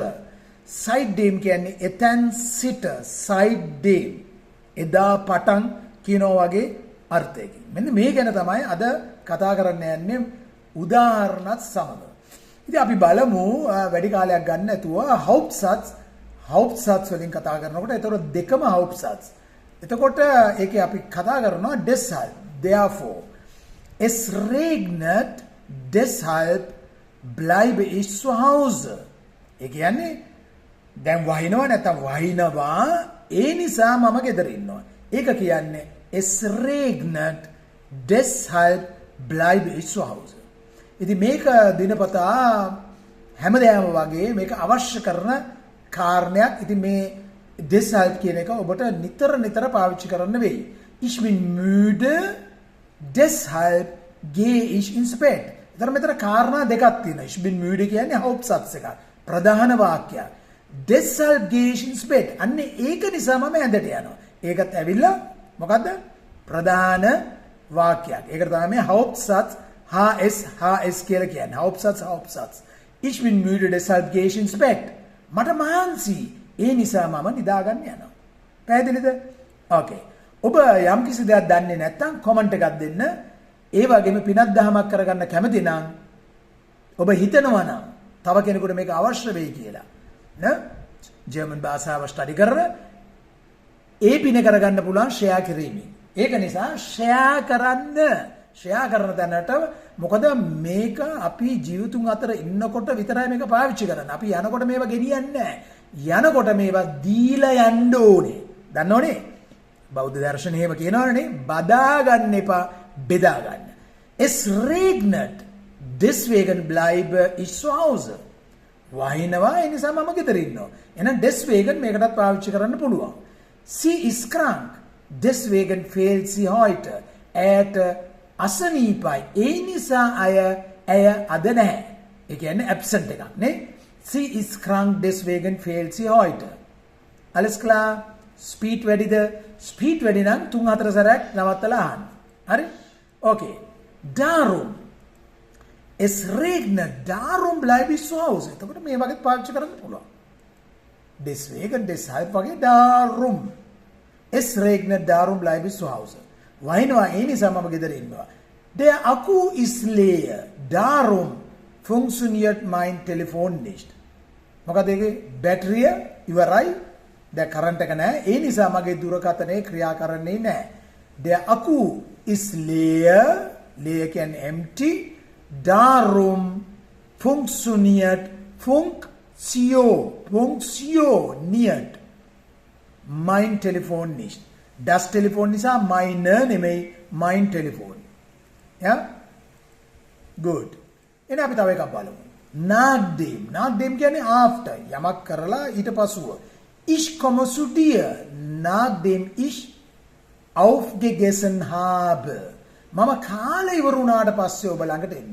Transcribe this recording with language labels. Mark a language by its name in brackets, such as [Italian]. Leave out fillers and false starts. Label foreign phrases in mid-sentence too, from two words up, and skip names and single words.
[Sinhala] sidedim කියන්නේ එතෙන් සිට sidedim එදා පටන් කියනවා වගේ අර්ථයකින්. මෙන්න මේ ගැන තමයි අද කතා කරන්න යන්නේ උදාහරණත් සමග. ඉතින් අපි බලමු වැඩි කාලයක් ගන්න නැතුව Hauptsatz වලින් කතා කරනකොට ඒතකොට දෙකම Hauptsatz. එතකොට ඒකේ අපි කතා කරනවා [German] deshalb therefore es regnet deshalb bleibe ich zu Hause. [Sinhala] ඒ කියන්නේ දැන් වහිනවා නැත්නම් වහිනවා ඒ නිසා මම ගෙදර ඉන්නවා. ඒක කියන්නේ [German] es regnet deshalb bleibe ich zu Hause. [Sinhala] ඉතින් මේක දිනපතා හැමදාම වගේ මේක අවශ්‍ය කරන කාරණයක්. ඉතින් මේ deshalb කියන එක ඔබට නිතර පාවිච්චි කරන්න වෙයි. [German] Ich bin müde deshalb gehe ich ins Bett. [Sinhala] මෙතන කාරණා දෙකක් තියෙනවා. [German] Ich bin müde කියන්නේ Hauptsatz එකක්. [Sinhala] ප්‍රධාන වාක්‍යයක්. [German] deshalb gehe ich ins Bett. [Sinhala] අන්න ඒක නිසා මම ඇඳට යනවා. ඒකත් ඇවිල්ලා මොකද්ද? ප්‍රධාන වාක්‍යයක්. ඒකට තමයි මේ Hauptsatz HS කියලා කියන්නේ. Hauptsatz. [German] Ich bin müde deshalb gehe ich ins Bett. [Sinhala] මට මහන්සි ඒ නිසා මම නිදා ගන්න යනවා. පැහැදිලිද? ඕකේ. ඔබ යම් කිසි දෙයක් දන්නේ නැත්නම් කමෙන්ට් එකක් දෙන්න. ඒ වගේම පිනක් දහමක් කරගන්න කැමති නම් ඔබ හිතනවා නම් තව කෙනෙකුට මේක අවශ්‍ය වෙයි කියලා. නේ? ජර්මන් භාෂාව ස්ටඩි කරන ඒ පින කරගන්න පුළුවන් ෂෙයා කිරීමෙන්. ඒක නිසා ෂෙයා කරන තැනට මොකද මේක අපි ජීවිතුන් අතර ඉන්නකොට විතරයි මේක පාවිච්චි කරන්නේ. අපි යනකොට මේවා ගෙනියන්නේ නැහැ. යනකොට මේවා දීලා යන්න ඕනේ. දන්නවනේ? බෞද්ධ දර්ශනය එහෙම කියනවනේ බදා ගන්න එපා බෙදා ගන්න. [German] Es regnet deswegen bleibe ich zu Hause. [Sinhala] වහිනවා ඒ නිසා මම ගෙදර ඉන්නවා. එහෙනම් deswegen මේකටත් පාවිච්චි කරන්න පුළුවන්. [German] Sie ist krank deswegen fehlt sie heute. [Sinhala] ඇයට අසනීපයි ඒ නිසා ඇය අද නැහැ. ඒ කියන්නේ absent එකක් නේ. [German] Sie ist krank deswegen fehlt sie heute. Alles klar? [Sinhala] Speed වැඩිද? Speed වැඩි නම් 3-4 සැරයක් නවත්තලා අහන්න. හරි? Okay. [German] Darum es regnet darum bleibe ich zu Hause. [Sinhala] එතකොට මේ වගේ පාවිච්චි කරන්න පුළුවන්. [German] deswegen deshalb වගේ darum es regnet darum bleibe ich zu Hause. [Sinhala] වහිනවා ඒ නිසා මම ගෙදර ඉන්නවා. [German] Der Akku ist leer. Darum funktioniert mein Telefon nicht. [Sinhala] මොකද ඒකේ බැටරිය ඉවරයි. දැන් කරන්ට් එක නැහැ. ඒ නිසා මගේ දුරකථනය ක්‍රියා කරන්නේ නැහැ. [German] Der Akku ist leer. Leer කියන්නේ empty. Darum funktioniert funktioniert mein Telefon nicht. Das Telefon නිසා meine නෙමෙයි mein Telefon. [English] Yeah? Good. [Sinhala] එන අපි තව එකක් බලමු. Nachdem කියන්නේ after. යමක් කරලා ඊට පසුව. [German] Ich komme zu dir nachdem ich aufgegessen habe. [Sinhala] මම කාලය ඉවර වුණාට පස්සේ ඔබ ළඟට එන්න.